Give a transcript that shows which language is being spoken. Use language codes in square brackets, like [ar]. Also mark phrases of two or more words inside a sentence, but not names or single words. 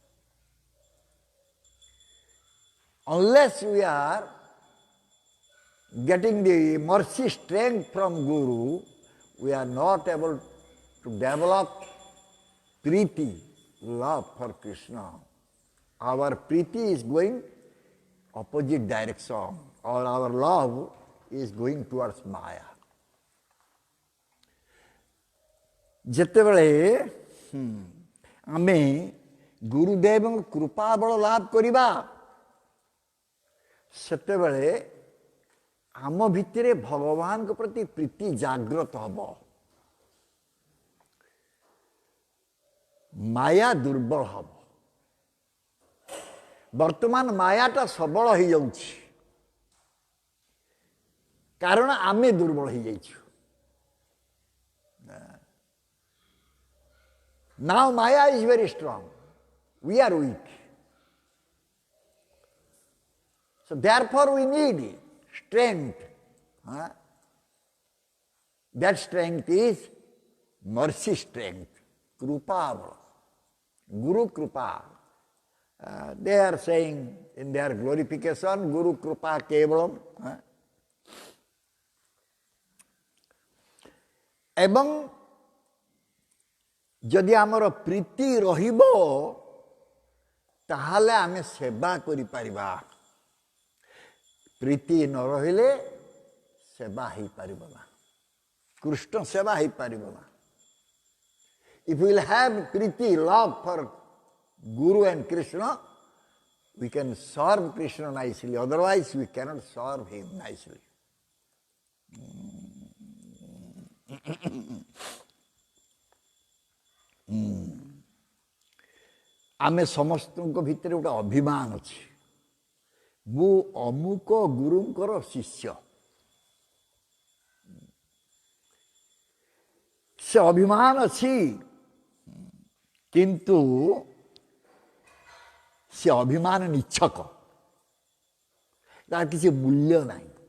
[en] Unless we are getting the mercy strength from Guru, we are not able to develop priti, love for Krishna. Our priti is going opposite direction, or our love is going towards Maya. [or] ଯେତେବେଳେ ଆମେ ଗୁରୁଦେବଙ୍କ କୃପା ବଳ ଲାଭ କରିବା ସେତେବେଳେ ଆମ ଭିତରେ ଭଗବାନଙ୍କ ପ୍ରତି ପ୍ରୀତି ଜାଗ୍ରତ ହେବ, ମାୟା ଦୁର୍ବଳ ହେବ। ବର୍ତ୍ତମାନ ମାୟାଟା ସବଳ ହେଇଯାଉଛି କାରଣ ଆମେ ଦୁର୍ବଳ ହେଇଯାଇଛୁ। [en] Now Maya is very strong, we are weak. So therefore we need strength. That strength is mercy strength, [sa] कृपा, गुरु कृपा. [en] They are saying in their glorification, [sa] गुरु कृपा केवलम्. [or] ଏବଂ ଯଦି ଆମର ପ୍ରୀତି ରହିବ ତାହେଲେ ଆମେ ସେବା କରିପାରିବା। ପ୍ରୀତି ନ ରହିଲେ ସେବା ହେଇପାରିବ ନା, କୃଷ୍ଣ ସେବା ହେଇପାରିବ ନା। [en] If we will have priti, love for Guru and Krishna, we can serve Krishna nicely, otherwise we cannot serve him nicely. [or] ଆମେ ସମସ୍ତଙ୍କ ଭିତରେ ଗୋଟେ ଅଭିମାନ ଅଛି, ମୁଁ ଅମୁକ ଗୁରୁଙ୍କର ଶିଷ୍ୟ। ସେ ଅଭିମାନ ଅଛି, କିନ୍ତୁ ସେ ଅଭିମାନ ନିଚ୍ଛକ, ତାର କିଛି ମୂଲ୍ୟ ନାହିଁ।